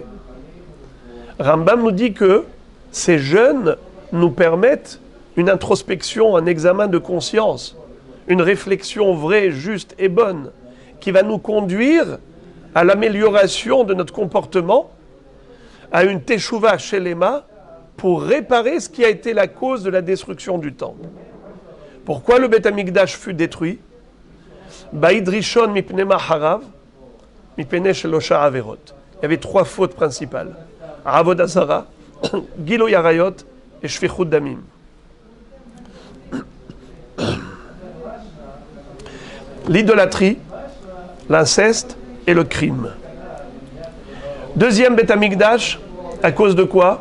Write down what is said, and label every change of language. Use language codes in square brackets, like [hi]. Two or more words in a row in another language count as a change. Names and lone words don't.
[fr] Rambam nous dit que ces jeûnes nous permettent une introspection, un examen de conscience, une réflexion vraie, juste et bonne, qui va nous conduire à l'amélioration de notre comportement, à une [he] תשובה שלמה, [fr] pour réparer ce qui a été la cause de la destruction du temple. Pourquoi le Beth Amikdash fut détruit? [he] בית ראשון מפני מה חרב, מפני שלושה עבירות. [fr] Il y avait 3 fautes principales. [he] עבודה זרה, גילוי עריות ושפיכות דמים. [fr] L'idolâtrie, l'inceste et le crime. Deuxième Beth Amikdash, à cause de quoi?